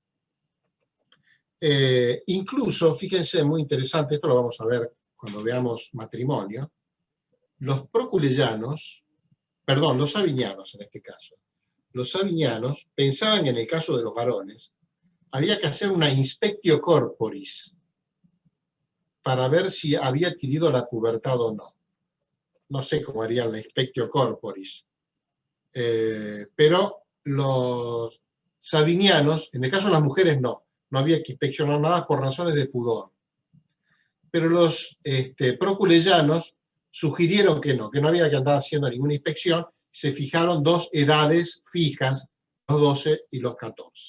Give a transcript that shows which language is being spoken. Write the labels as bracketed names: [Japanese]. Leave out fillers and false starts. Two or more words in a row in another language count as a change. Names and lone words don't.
[Spanish] Incluso, fíjense, muy interesante, esto lo vamos a ver cuando veamos matrimonio, los proculellanos, perdón, los sabinianos en este caso, los sabinianos pensaban que en el caso de los varones había que hacer una [Latin] inspectio corporis [Spanish] para ver si había adquirido la pubertad o no. No sé cómo harían la [Latin] inspectio corporis, [Spanish] pero los sabinianos, en el caso de las mujeres no había que inspeccionar nada por razones de pudor. Pero los proculellanos sugirieron que no había que andar haciendo ninguna inspección, se fijaron dos edades fijas, los 12 y los 14.